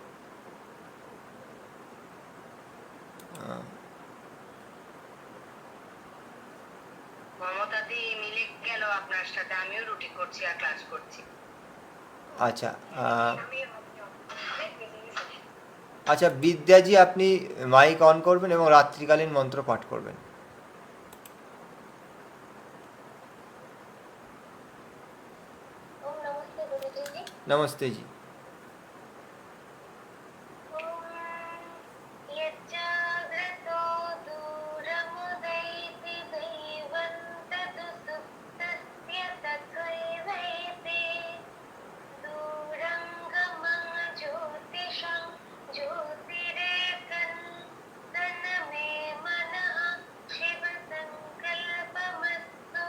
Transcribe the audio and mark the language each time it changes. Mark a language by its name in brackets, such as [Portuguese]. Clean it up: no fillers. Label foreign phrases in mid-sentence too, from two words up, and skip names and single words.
[Bangla] মমতাদি মিলে গেল আপনার সাথে, আমিও রুটি করছি আর ক্লাস করছি। আচ্ছা, আচ্ছা বিদ্যাজি, আপনি মাইক অন করবেন এবং রাত্রিকালীন মন্ত্র পাঠ করবেন। [Hindi] ओम नमस्ते गुरुजी जी। नमस्ते जी। [Sanskrit] यज्जाग्रतो दूरमुदैति दैवन्तदुसुप्तस्य तथैवैते दूरङ्गमं ज्योतिषं ज्योतिरेकन्दनमे मनः शिवसङ्कल्पमस्तु।